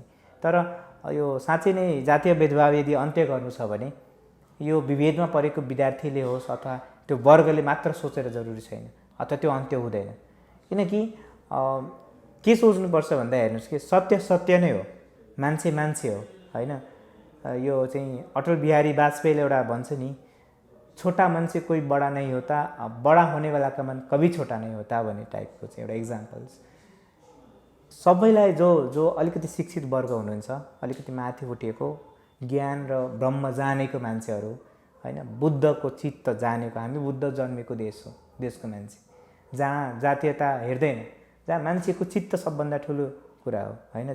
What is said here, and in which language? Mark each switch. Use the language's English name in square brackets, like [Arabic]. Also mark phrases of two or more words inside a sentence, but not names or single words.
[Nepali] तर यो साँच्चै नै जातीय भेदभाव यदि अन्त्य गर्नु छ भने यो विभेदमा परेको विद्यार्थीले होस् अथवा त्यो वर्गले मात्र सोचेर जरुरी छैन, अथवा त्यो अन्त्य हुँदैन। किनकि के सोच्नुपर्छ भन्दा हेर्नुहोस् कि सत्य सत्य नै हो, मान्छे मान्छे हो होइन। यो चाहिँ अटल बिहारी वाजपेयीले एउटा भन्छ नि, [Hindi] छोटा मान्छे कोही बडा नै होता, बडा होने वाला का मन कभी छोटा नै होता [Nepali] भन्ने टाइपको चाहिँ एउटा इक्जाम्पल्स। सबैलाई जो अलिकति शिक्षित वर्ग हुनुहुन्छ, अलिकति माथि उठेको ज्ञान र ब्रह्म जानेको मान्छेहरू होइन, बुद्धको चित्त जानेको, हामी बुद्ध जन्मेको देश हो, देशको मान्छे जहाँ जातीयता हेर्दैन, जहाँ मान्छेको चित्त सबभन्दा ठुलो कुरा हो होइन।